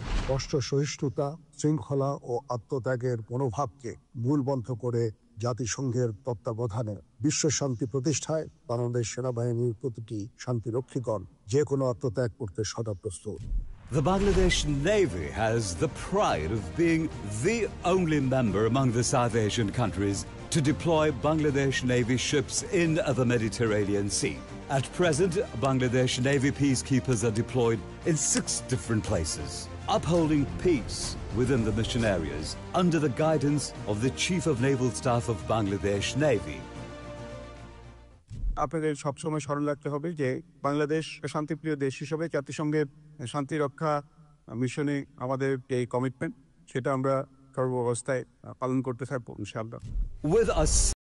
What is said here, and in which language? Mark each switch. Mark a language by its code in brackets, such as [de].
[bn] কষ্ট সহিষ্ণুতা, শৃঙ্খলা ও আত্মত্যাগের মনোভাবকে মূলমন্ত্র করে জাতিসংঘের তত্ত্বাবধানে বিশ্ব শান্তি প্রতিষ্ঠায় বাংলাদেশ সেনাবাহিনীর প্রতিটি শান্তিরক্ষীগণ যে কোনো আত্মত্যাগ করতে সদা প্রস্তুত। [en] The Bangladesh Navy has the pride of being the only member among the South Asian countries to deploy Bangladesh Navy ships in the Mediterranean Sea. At present, Bangladesh Navy peacekeepers are deployed in 6 different places, upholding peace within the mission areas under the guidance of the Chief of Naval Staff of Bangladesh Navy. [bn] আপনাদের সবসময় স্মরণ রাখতে হবে যে বাংলাদেশ শান্তিপ্রিয় দেশ হিসেবে জাতিসংঘের শান্তি রক্ষা মিশনে আমাদের এই কমিটমেন্ট সেটা আমরা সর্বাবস্থায় পালন করতে থাকবো ইনশাআল্লাহ। [en] With us.